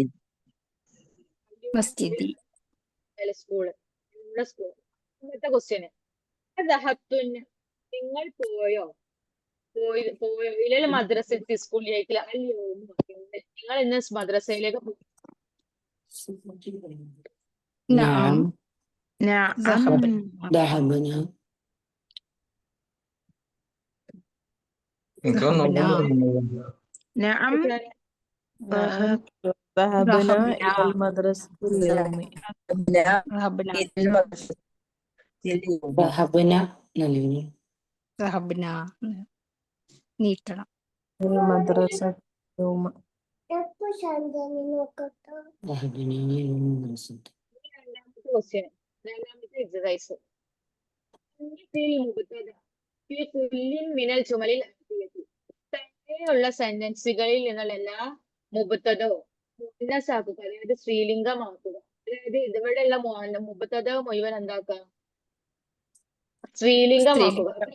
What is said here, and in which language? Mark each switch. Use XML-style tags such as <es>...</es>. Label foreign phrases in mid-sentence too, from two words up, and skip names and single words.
<ml>മസ്ജിദി. സ്കൂള്. നിങ്ങളുടെ സ്കൂൾ. ഇന്നത്തെ ക്വസ്റ്റ്യന് നിങ്ങൾ പോയോ ഇല്ലല്ലോ മദ്രസ സ്കൂളിലേക്കില്ല അല്ലയോ നിങ്ങൾ ഇന്ന് മദ്രസയിലേക്ക് പോയി.</ml> <ar>نعم نعم ذهبنا ذهبنا نعم نعم ذهب ذهبنا ذهبنا إلى المدرسة اليوم. ذهبنا ذهبنا നൽകുന്നു ذهبنا നീട്ടണം. المدرسة اليوم. ذهبنا إلى المدرسة</ar> <ml>രണ്ടാമത്തെ ക്വസ്റ്റ്യൻ രണ്ടാമത്തെ എക്സസൈസ് മിനൽ ചുമലിൽ താഴെയുള്ള സെന്റൻസുകളിൽ നിന്നുള്ള എല്ലാ മുബത്തതോ മുന്നസാക്കുക അതായത് സ്ത്രീലിംഗമാക്കുക. അതായത് ഇതുവരെയുള്ള മുബത്തത മുഴുവൻ എന്താക്കുക സ്ത്രീലിംഗമാക്കുക.</ml>